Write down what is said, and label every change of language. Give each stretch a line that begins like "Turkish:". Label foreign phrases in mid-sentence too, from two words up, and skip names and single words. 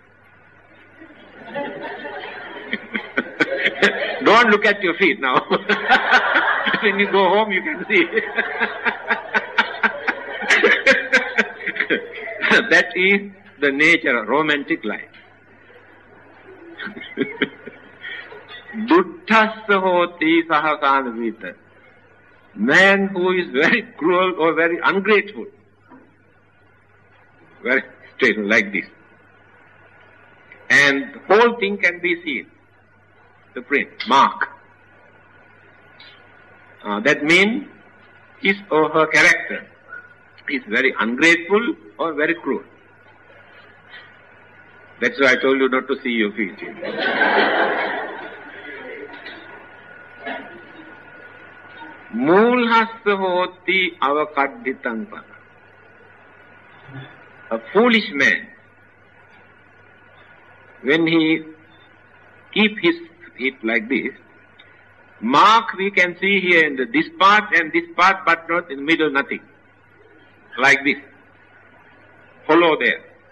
English: Don't look at your feet now. When you go home, you can see. That is the nature of romantic life.
Pali: Duddhassa hoti sahasanavita.
English: Man who is very cruel or very ungrateful. Very straight, like this. And the whole thing can be seen. The print, mark. That means his or her character is very ungrateful or very cruel. That's why I told you not to see your feet.
Pali: Moolhassa hoti avakaddhitam pada.
English: A foolish man, when he keep his feet like this, mark we can see here in this part and this part, but not in the middle, nothing. Like this. Follow there.